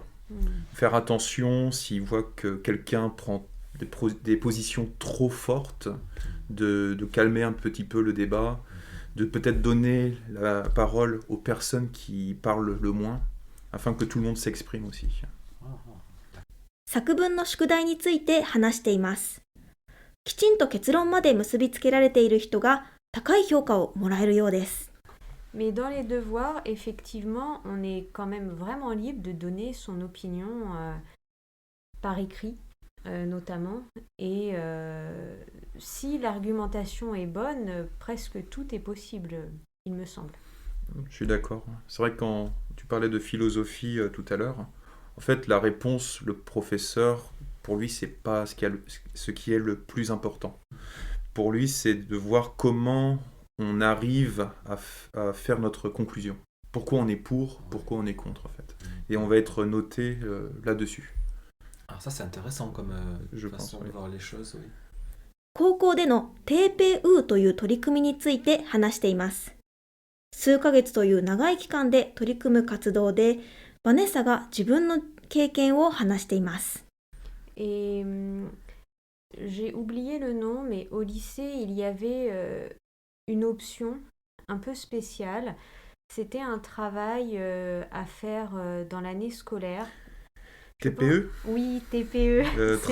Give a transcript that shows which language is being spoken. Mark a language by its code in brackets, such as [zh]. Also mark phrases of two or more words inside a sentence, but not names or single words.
[fr] Faire attention s'il voit que quelqu'un prend des positions trop fortes, de calmer un petit peu le débat, de peut-être donner la parole aux personnes qui parlent le moins, afin que tout le monde s'exprime aussi. [ja] 作文の宿題について話しています。きちんと結論まで結びつけられている人が高い評価をもらえるようです。 [fr] Mais dans les devoirs, effectivement, on est quand même vraiment libre de donner son opinion par écrit, notamment. Et si l'argumentation est bonne, presque tout est possible, il me semble. Je suis d'accord. C'est vrai que quand tu parlais de philosophie tout à l'heure, en fait, la réponse, le professeur, pour lui, c'est pas ce qui est le plus important. Pour lui, c'est de voir comment on arrive à faire notre conclusion. Pourquoi on est pour, pourquoi on est contre, en fait. Et on va être noté là-dessus. Alors ça, c'est intéressant comme Je façon pense, de oui. voir les choses, oui. [ja] 高校でのテーペウーという取り組みについて話しています。数ヶ月という長い期間で取り組む活動で、バネッサが自分の経験を話しています。 [fr] Et j'ai oublié le nom, mais au lycée, il y avait une option un peu spéciale. C'était un travail à faire dans l'année scolaire. TPE Oui, TPE. c'est